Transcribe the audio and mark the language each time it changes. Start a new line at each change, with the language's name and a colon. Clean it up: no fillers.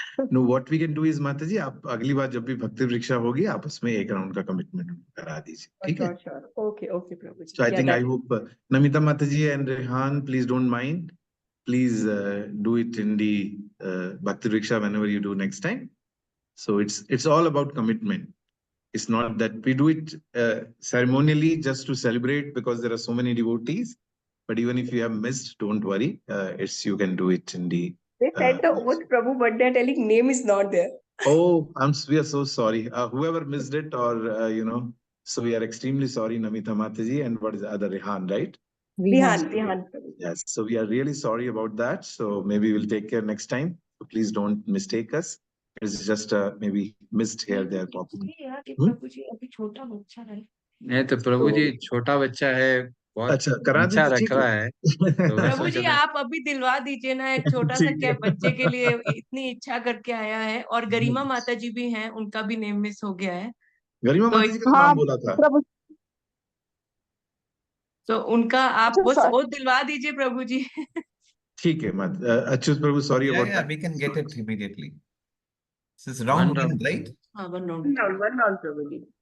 English: No, what we can do is
Hindi: माता जी, आप अगली बार जब भी भक्ति वृक्षा होगी, आप उसमें 1 राउंड का कमिटमेंट करा दीजिए. ठीक है?
English: Sure. Okay Prabhu ji. So I think I hope Namita Mata ji and Rehan, please don't mind. Please do it in the Bhakti Vriksha whenever you do next time. So it's all about commitment. It's not that we do it ceremonially just to celebrate because there are so many devotees. But even if you have missed, don't worry. You can do it in the. They said the oath, Prabhu, but they're telling name is not there. Oh, we are so sorry. Whoever missed it, or so we are extremely sorry, Namita Mataji, and what is the other, Rehan, right? Vihan. Yes, so we are really sorry about that. So maybe we'll take care next time. So please don't mistake us. It's just maybe missed here, there, possibly.
Hindi: नहीं तो प्रभु जी छोटा बच्चा है, बहुत अच्छा रख रहा है. प्रभु जी आप अभी दिलवा दीजिए ना, एक छोटा सा क्या बच्चे के लिए इतनी इच्छा करके आया है. और गरिमा माता जी भी हैं, उनका भी नेम मिस हो गया है. गरिमा माता जी का नाम बोला था. तो उनका आप वो दिलवा दीजिए प्रभु जी. ठीक है अच्युत प्रभु,
English: sorry about that. We can get it immediately. This is round 1, right? One round Prabhu ji.